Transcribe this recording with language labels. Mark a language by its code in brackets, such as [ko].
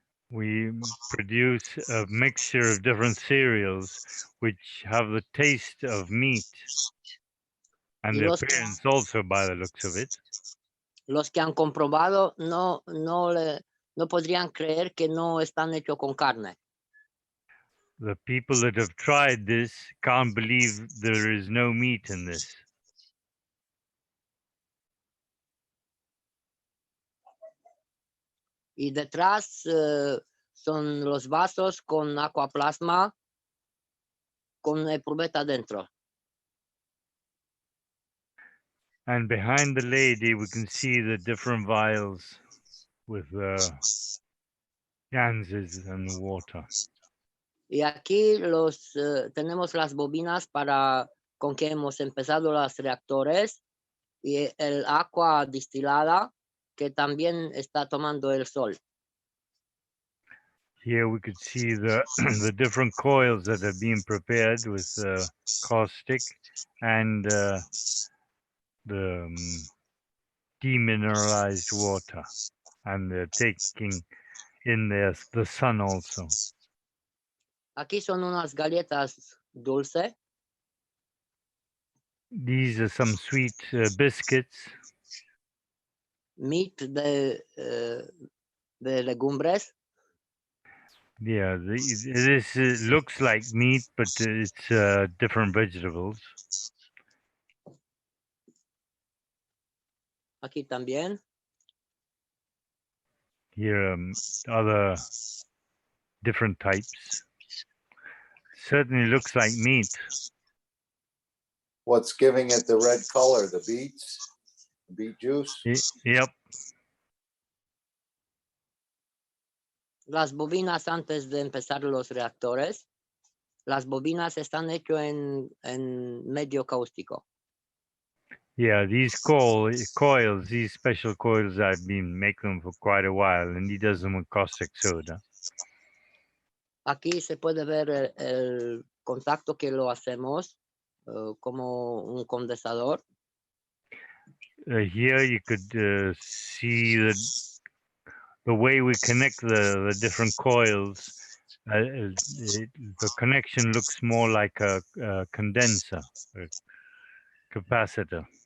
[en] We produce a mixture of different cereals which have the taste of meat and the appearance also, by the looks of it. [es] Los que han comprobado no podrían creer que no están hechos con carne. [en] The people that have tried this can't believe there is no meat in this. [es] Y detrás son los vasos con aquaplasma con eprubeta dentro. [en] And behind the lady, we can see the different vials with ganses and water. [es] Y aquí tenemos las bobinas con que hemos empezado los reactores y el agua destilada que también está tomando el sol. [en] Here we could see the the different coils that are being prepared with caustic and the demineralized water, and they're taking in the sun also. [es] Aquí son unas galletas dulces. [en] These are some sweet biscuits. [es] Meat de legumbres. [en] Yeah, this looks like meat, but it's different vegetables. [es] Aquí también. [en] Here other different types. Certainly looks like meat. What's giving it the red color? The beets, beet juice. Yep. [es] Las bobinas antes de empezar los reactores, las bobinas están hechas en medio cáustico. [en] Yeah, these coils, these special coils, I've been making them for quite a while, and he does them with caustic soda. [es] Aquí se puede ver el contacto que lo hacemos como un condensador. [en] Here you could see the way we connect the different coils. The connection looks more like a condenser, a capacitor.